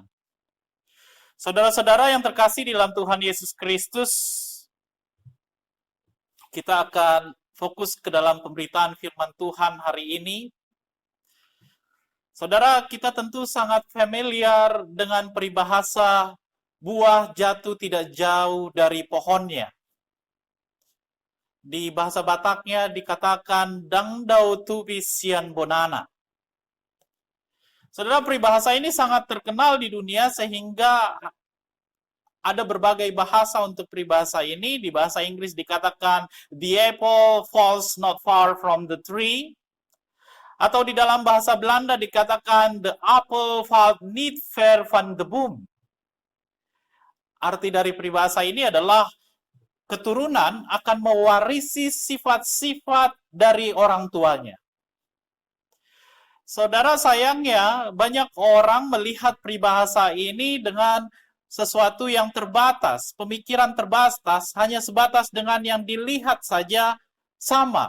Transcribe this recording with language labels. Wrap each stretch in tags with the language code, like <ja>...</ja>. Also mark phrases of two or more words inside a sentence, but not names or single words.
<id>Saudara-saudara yang terkasih di dalam Tuhan Yesus Kristus, kita akan fokus ke dalam pemberitaan firman Tuhan hari ini. Saudara, kita tentu sangat familiar dengan peribahasa buah jatuh tidak jauh dari pohonnya. Di bahasa Bataknya dikatakan</id> <bbc>dangdau tubi sian bonana.</bbc> <id>Saudara, peribahasa ini sangat terkenal di dunia sehingga ada berbagai bahasa untuk peribahasa ini. Di bahasa Inggris dikatakan,</id> <en>the apple falls not far from the tree.</en> <id>Atau di dalam bahasa Belanda dikatakan,</id> <nl>the apple valt niet ver van de boom.</nl> <id>Arti dari peribahasa ini adalah keturunan akan mewarisi sifat-sifat dari orang tuanya. Saudara, sayangnya banyak orang melihat peribahasa ini dengan sesuatu yang terbatas, pemikiran terbatas, hanya sebatas dengan yang dilihat saja sama.</id>